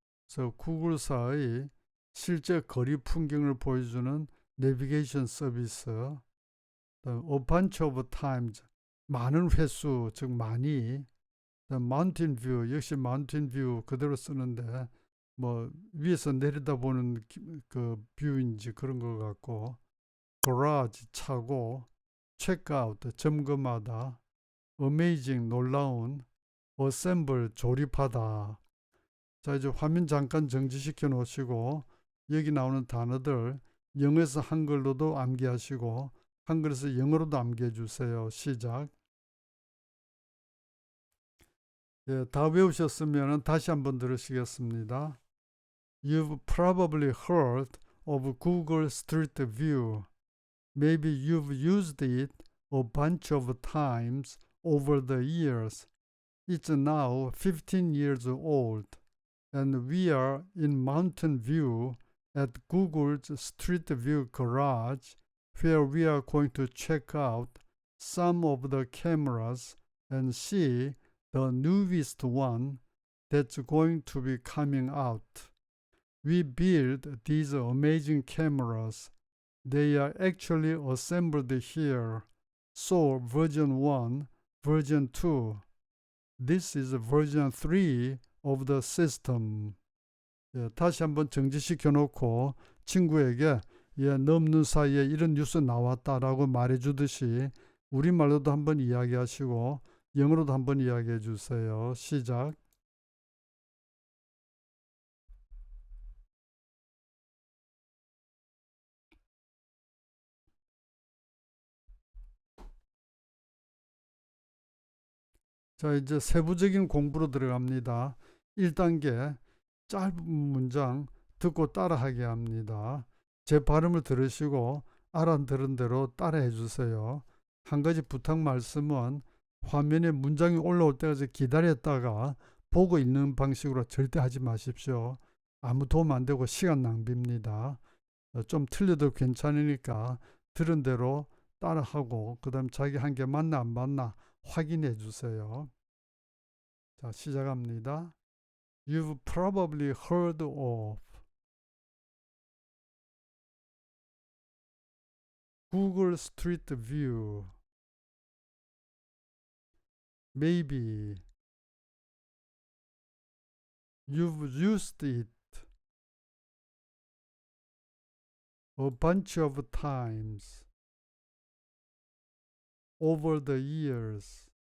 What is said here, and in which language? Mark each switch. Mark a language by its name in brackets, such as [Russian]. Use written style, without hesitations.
[Korean] 그래서 구글사의 실제 거리 풍경을 보여주는 내비게이션 서비스. [English] A bunch of times, [Korean] 많은 횟수, 즉 많이. Mountain View, 역시 Mountain View 그대로 쓰는데 뭐 위에서 내려다보는 그 뷰인지 그런 것 같고, [English] garage 차고, check out 점검하다, amazing 놀라운, assemble 조립하다. [Korean] 자, 이제 화면 잠깐 정지시켜 놓으시고 여기 나오는 단어들 영어에서 한글로도 암기하시고 한글에서 영어로도 암기해 주세요. 시작. 예, 다 외우셨으면 다시 한번 들으시겠습니다. [English] You've probably heard of Google Street View. Maybe you've used it a bunch of times over the years. It's now 15 years old, and we are in Mountain View at Google's Street View garage, where we are going to check out some of the cameras and see the newest one that's going to be coming out. We built these amazing cameras. They are actually assembled here. So version 1, version 2. This is version 3 of the system. [Korean] 예, 다시 한번 정지시켜 놓고 친구에게 예, 넘는 사이에 이런 뉴스 나왔다라고 말해 주듯이 우리말로도 한번 이야기하시고 영어로도 한번 이야기해 주세요. 시작. 자, 이제 세부적인 공부로 들어갑니다. 1단계 짧은 문장 듣고 따라하게 합니다. 제 발음을 들으시고 알아들은 대로 따라해 주세요. 한 가지 부탁 말씀은 화면에 문장이 올라올 때까지 기다렸다가 보고 읽는 방식으로 절대 하지 마십시오. 아무 도움 안 되고 시간 낭비입니다. 좀 틀려도 괜찮으니까 들은 대로 따라하고 그 다음 자기 한 개 맞나 안 맞나 확인해 주세요. 자, 시작합니다. [English] You've probably heard of Google Street View. Maybe you've used it a bunch of times over the years.